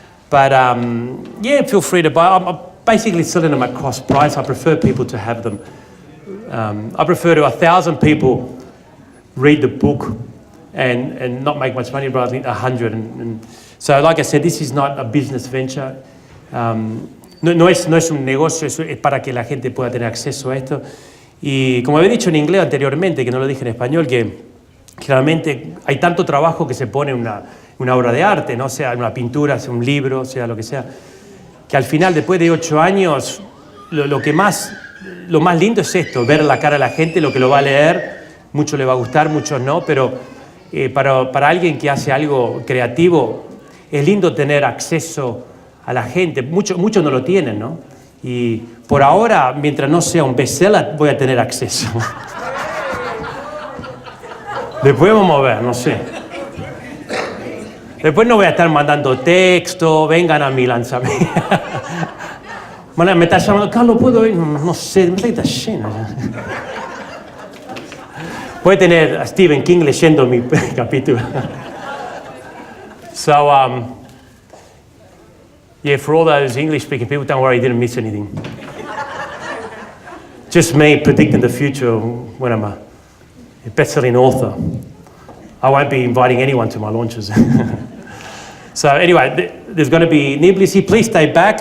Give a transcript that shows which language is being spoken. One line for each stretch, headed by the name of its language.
English: But yeah, feel free to buy. I'm basically selling them at cost price. I prefer people to have them. I prefer to 1,000 people read the book and not make much money, but I think 100. And so, like I said, this is not a business venture.
Spanish: No es un negocio, es para que la gente pueda tener acceso a esto. Y como había dicho en inglés anteriormente, que no lo dije en español, que realmente hay tanto trabajo que se pone en una obra de arte, ¿no? Sea una pintura, sea un libro, sea lo que sea, que al final, después de 8 años, lo más lindo es esto, ver la cara de la gente, lo que lo va a leer. Muchos le va a gustar, muchos no, pero para alguien que hace algo creativo, es lindo tener acceso a la gente. Muchos no lo tienen, ¿no? Y por ahora, mientras no sea un bestseller, voy a tener acceso. Después vamos a ver, no sé. Después no voy a estar mandando texto, vengan a mi lanzamiento. Bueno, me está llamando, Carlos, ¿puedo ir? No sé, me está llena ya. Puede tener a Stephen King leyendo mi capítulo.
English: So, yeah, for all those English-speaking people, don't worry, you didn't miss anything. Just me predicting the future when I'm a best-selling author. I won't be inviting anyone to my launches. So anyway, there's going to be Niblisi. Please stay back.